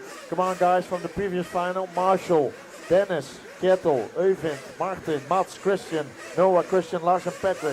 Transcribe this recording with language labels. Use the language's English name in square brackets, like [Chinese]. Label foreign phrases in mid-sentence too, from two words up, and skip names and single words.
[English] Come on, guys, from the previous final. Marshall, Dennis, Kjetil, Øyvind, Martin, Mats, Christian, Noah, Christian, Lars, and Patrick.